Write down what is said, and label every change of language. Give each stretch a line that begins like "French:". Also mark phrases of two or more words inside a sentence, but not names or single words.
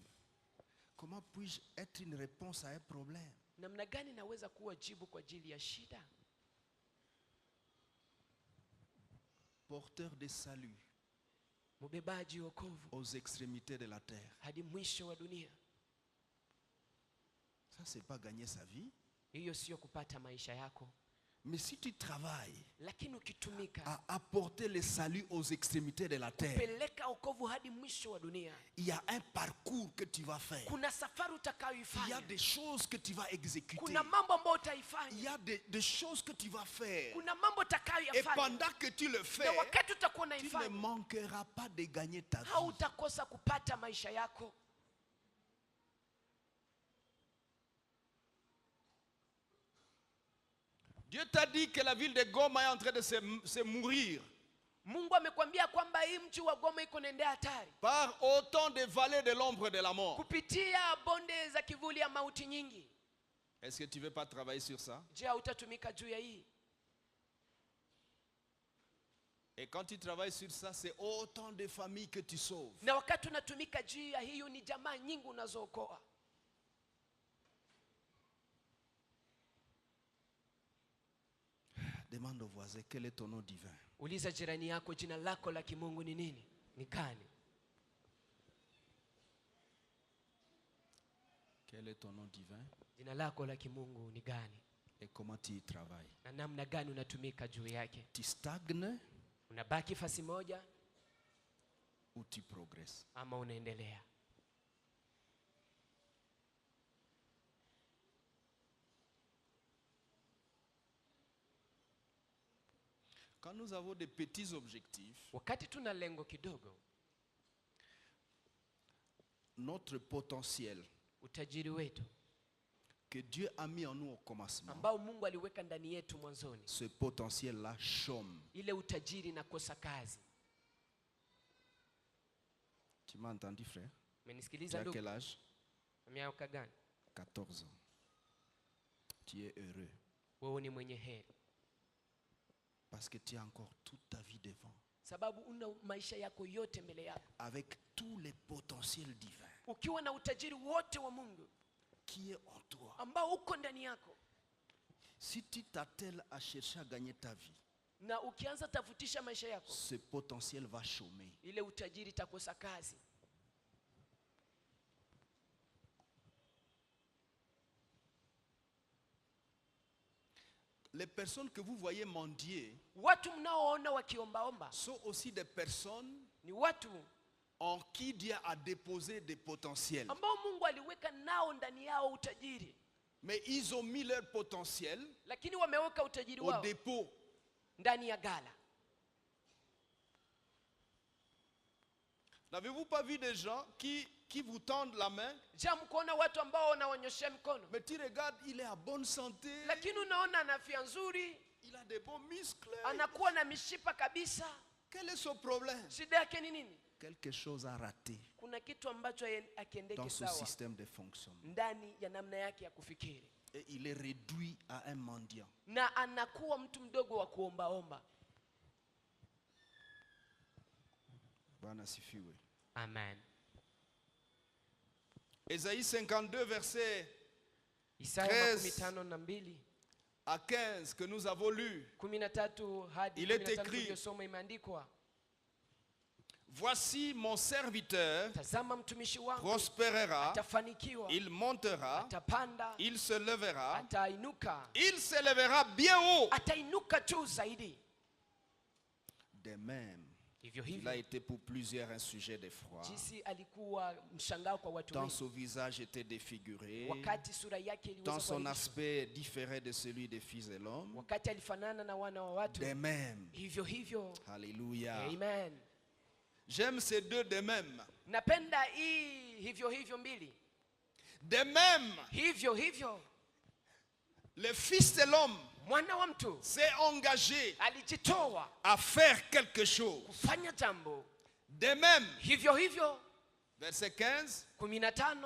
French: Comment puis-je être une réponse à un problème?
Swahili: Namna gani naweza kuwa jibu kwa ajili ya shida?
French: Porteur de salut
Swahili: Mubebaji wokovu
French: aux extrémités de la terre.
Swahili: hadi mwisho wa dunia.
French: Ça, c'est pas gagner sa vie.
Swahili: Hiyo sio kupata maisha yako.
French: Mais si tu travailles
Swahili: Lakini ukitumika
French: à apporter le salut aux extrémités de la terre,
Swahili: peleka wokovu hadi mwisho wa dunia,
French: il y a un parcours que tu vas faire.
Swahili: kuna safari
French: Il y a
Swahili: utakayoifanya,
French: des choses que tu vas exécuter.
Swahili: kuna mambo ambayo
French: Il
Swahili: utaifanya,
French: y a des choses que tu vas faire.
Swahili: kuna mambo
French: Et
Swahili: utakayoyafanya,
French: pendant que tu le
Swahili: na
French: fais,
Swahili: wakati utakuwa
French: tu ne
Swahili: unaifanya
French: manqueras pas de gagner ta vie.
Swahili: hautakosa kupata maisha yako.
French: Dieu t'a dit que la ville de Goma est en train de se mourir
Swahili: Mungu amekwambia kwamba hii mji wa Goma iko naendea hatari
French: par autant de vallées de l'ombre de la mort.
Swahili: kupitia bonde za kivuli ya mauti nyingi.
French: Est-ce que tu ne veux pas travailler sur ça?
Swahili: Je, hautatumika juu ya hii?
French: Et quand tu travailles sur ça, c'est autant de familles que tu sauves.
Swahili: Na wakati unatumika juu ya hiyo ni jamaa nyingi unazookoa.
French: Demande au voisin, quel est ton nom divin?
Swahili: Uliza jirani yako, jina lako la kimungu ni nini? Ni gani?
French: Quel est ton nom divin?
Swahili: Jina lako la kimungu ni gani?
French: Et comment tu y travailles?
Swahili: Na namna gani unatumika juu yake?
French: Tu stagnes
Swahili: Unabaki fasi moja
French: ou tu progresses?
Swahili: ama unaendelea?
French: Quand nous avons des petits objectifs,
Swahili: Wakati tuna lengo kidogo,
French: notre potentiel
Swahili: utajiri wetu
French: que Dieu a mis en nous au commencement,
Swahili: ambao Mungu aliweka ndani yetu mwanzoni,
French: ce potentiel-là chôme.
Swahili: ile utajiri na kosa kazi.
French: Tu m'as entendu, frère? Tu
Swahili: Umenisikiliza
French: as
Swahili: ndugu?
French: quel âge?
Swahili: Miaka gani?
French: 14 ans. Tu es heureux
Swahili: Wewe ni mwenye heri
French: parce que tu as encore toute ta vie devant,
Swahili: sababu una maisha yako yote mbele yako,
French: avec tous les potentiels divins
Swahili: ukiwa na utajiri wote wa Mungu
French: qui est en toi.
Swahili: ambao uko ndani yako.
French: Si tu t'attelles à chercher à gagner ta vie,
Swahili: Na ukianza tafutisha maisha yako,
French: ce potentiel va chômer.
Swahili: ile utajiri itakosa kazi.
French: Les personnes que vous voyez mendier
Swahili: Watu mnaoona wakiombaomba
French: sont aussi des personnes
Swahili: ni watu
French: en qui Dieu a déposé des potentiels.
Swahili: ambao Mungu aliweka nao ndani yao utajiri,
French: Mais ils ont mis leur potentiel
Swahili: lakini wameweka utajiri
French: au
Swahili: wao
French: dépôt.
Swahili: ndani ya gala.
French: N'avez-vous pas vu des gens qui vous tendent la main,
Swahili: Je, mkoona watu ambao wanaonyesha mkono,
French: mais tu regardes, il est à bonne santé,
Swahili: lakini unaona ana afya nzuri,
French: il a des bons muscles.
Swahili: anakuwa na mishipa kabisa.
French: Quel est son problème?
Swahili: Shida yake ni nini?
French: Quelque chose a raté
Swahili: Kuna kitu ambacho akiendeke
French: dans ce
Swahili: sawa
French: système de fonctionnement.
Swahili: ndani ya namna yake ya kufikiri,
French: Et il est réduit à un mendiant.
Swahili: na anakuwa mtu mdogo wa kuombaomba. Bwana asifiwe. Amen.
French: Ésaïe 52, verset
Swahili: Isaya
French: 13
Swahili: 52
French: à 15 que nous avons lu.
Swahili: 13 hadi
French: Il est
Swahili: 15
French: écrit,
Swahili: tuliyosoma imeandikwa,
French: voici mon serviteur
Swahili: tazama mtumishi wangu
French: prospérera,
Swahili: atafanikiwa,
French: il montera,
Swahili: atapanda,
French: il se lèvera,
Swahili: atainuka,
French: il se lèvera bien haut.
Swahili: atainuka juu zaidi.
French: De même,
Swahili: Hivyo
French: il
Swahili: hivyo
French: a été pour plusieurs un sujet d'effroi.
Swahili: jinsi alikuwa mshangao kwa watu
French: Tant
Swahili: wengi,
French: son visage était défiguré,
Swahili: wakati sura yake
French: tant
Swahili: iliweza
French: son
Swahili: kuaibishwa,
French: aspect différait de celui des fils de l'homme.
Swahili: wakati alifanana na wana wa watu.
French: De même.
Swahili: Hivyo hivyo.
French: Alléluia.
Swahili: Amen.
French: J'aime ces deux de même.
Swahili: Napenda hii hivyo hivyo mbili.
French: De même,
Swahili: Hivyo hivyo
French: le fils de l'homme
Swahili: mwana wa mtu
French: s'est engagé
Swahili: alijitoa
French: à faire quelque chose.
Swahili: kufanya jambo.
French: De même,
Swahili: Hivyo hivyo
French: verset 15,
Swahili: 15